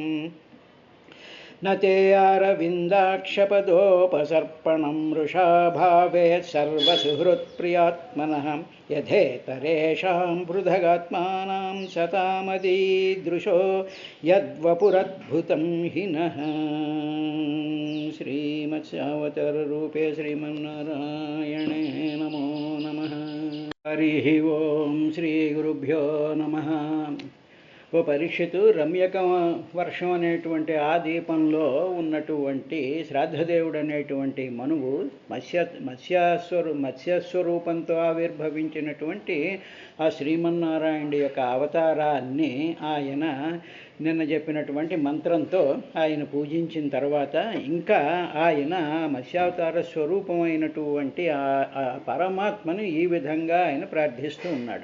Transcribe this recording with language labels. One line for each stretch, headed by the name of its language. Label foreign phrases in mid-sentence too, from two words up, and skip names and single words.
Sanskrit: न ते अरविन्दाक्षपदोपसर्पणं मृषा भवेत् सर्वसुहृत्प्रियात्मनः यथेतरेषां पृथगात्मानां सतामदीदृशो यद्वपुरद्भुतं हि नः। श्रीमत्स्यावताररूपे श्रीमन्नारायणे नमो नमः। हरिः ओं श्रीगुरुभ्यो नमः।
Telugu: ఓ పరీక్షితు రమ్యక వర్షం అనేటువంటి ఆ దీపంలో ఉన్నటువంటి శ్రాద్ధదేవుడు అనేటువంటి మనువు మత్స్యస్వరూపంతో ఆవిర్భవించినటువంటి ఆ శ్రీమన్నారాయణుడి యొక్క అవతారాన్ని ఆయన నిన్న చెప్పినటువంటి మంత్రంతో ఆయన పూజించిన తర్వాత ఇంకా ఆయన మత్స్యావతార స్వరూపమైనటువంటి ఆ పరమాత్మను ఈ విధంగా ఆయన ప్రార్థిస్తూ ఉన్నాడు.